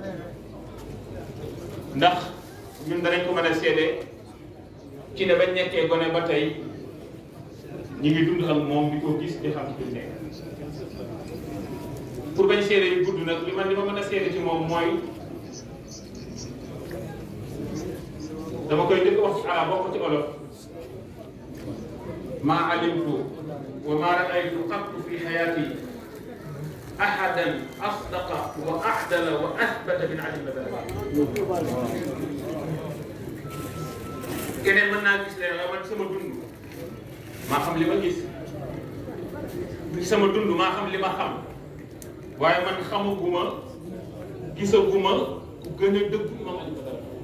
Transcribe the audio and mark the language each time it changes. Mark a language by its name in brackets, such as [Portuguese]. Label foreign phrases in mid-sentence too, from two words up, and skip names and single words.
[Wolof] ndax ñun danañ ko mën a seede ci ne bañ nekkee gone ba tey ñi ngi dund ak moom di ko gis di xam ci nekk pour bañ seede yu gudd nag li ma mën a seede ci moom mooy dama koy dëkk wax ci arab bokk ci olof [Arabic] ما علمت وما رأيت قط في حياتي أحدا أصدق وأعدل وأثبت من علي بدر. [Wolof] keneen mën naa gis ne man sama dund maa xam li ma gis sama dund maa xam li ma xam waaye man xamaguma gisaguma ku gën a dëggu Imam Ali Badara